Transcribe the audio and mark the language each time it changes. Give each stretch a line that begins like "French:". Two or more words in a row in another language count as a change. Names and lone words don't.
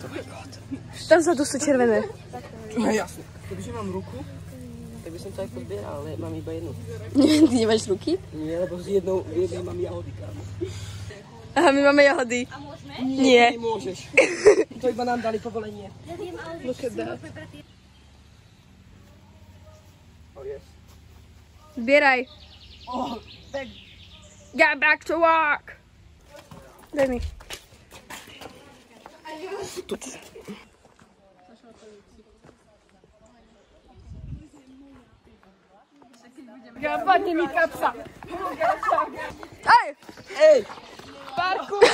Slovak: Tam sa tu sú červené. No jasne. Kebyže mám ruku, tak by som to aj pozbieral, ale mám iba jednu. Ty nemáš ruky? Nie, lebo z jednej mám jahody, kámo. Aha, my máme jahody. A môžeme? Nie. Nemôžeš. To iba nám dali povolenie.
English: Look at that. Oh, yes.
Slovak: Zbieraj. Oh, tak.
English: Get back to work.
Slovak: Daj mi. Padne mi kapsa. Aj! Ej! Parku!